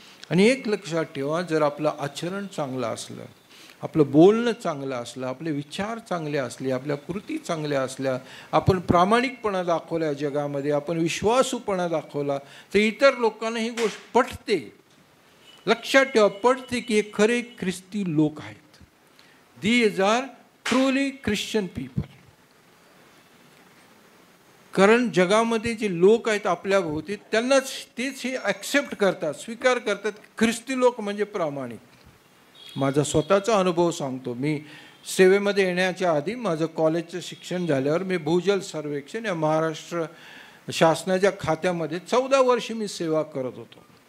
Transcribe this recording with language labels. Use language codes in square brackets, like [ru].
[mr] आणि एक लक्षात ठेवा, जर आपलं आचरण चांगलं असलं, आपलं बोलणं चांगलं असलं, आपले विचार चांगले असले, आपल्या कृती चांगल्या असल्या, आपण प्रामाणिकपणा दाखवला जगामध्ये, आपण विश्वासूपणा दाखवला, तर इतर लोकांना ही गोष्ट पटते. लक्षात ठेवा, पटते की हे खरे ख्रिस्ती लोक आहेत. [en] These are truly Christian people. [mr] कारण जगामध्ये जे लोक आहेत आपल्या भोवती, त्यांनाच तेच हे ॲक्सेप्ट करतात, स्वीकार करतात. ख्रिस्ती लोक म्हणजे प्रामाणिक. माझा स्वतःचा अनुभव सांगतो. मी सेवेमध्ये येण्याच्या आधी माझं कॉलेजचं शिक्षण झाल्यावर मी भूजल सर्वेक्षण या महाराष्ट्र शासनाच्या खात्यामध्ये 14 वर्ष मी सेवा करत होतो.